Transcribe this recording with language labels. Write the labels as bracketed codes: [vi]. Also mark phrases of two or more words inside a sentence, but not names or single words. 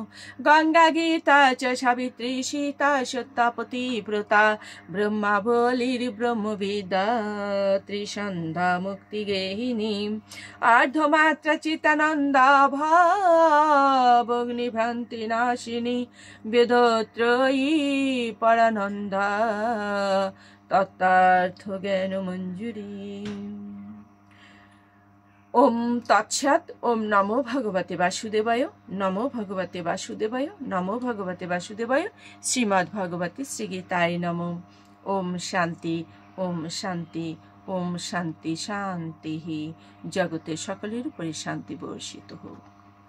[sa] গঙ্গা গীতা চ সাবিত্রী সীতা সত্যাপতি ব্রতা ব্রহ্মাবলীর ব্রহ্মবিদ্যা ত্রিসন্ধ্যা মুক্তি গেহিনী আর্ধমাত্রা চিতানন্দা ভাবগ্নিভ্রান্তি নাশিনী বেদত্রয়ী পরানন্দা তত্ত্বার্থ জ্ঞান মঞ্জুরি। ওম তৎসৎ। ওম নমো ভগবতে বাসুদেবায়, নমো ভগবতে বাসুদেবায়, নমো ভগবতে বাসুদেবায়। শ্রীমদ্ ভগবতে শ্রীগীতায় নমঃ। ওম শান্তি, ওম শান্তি, ওম শান্তি শান্তি। [bn] জগতের সকলের উপরে শান্তি বর্ষিত হোক।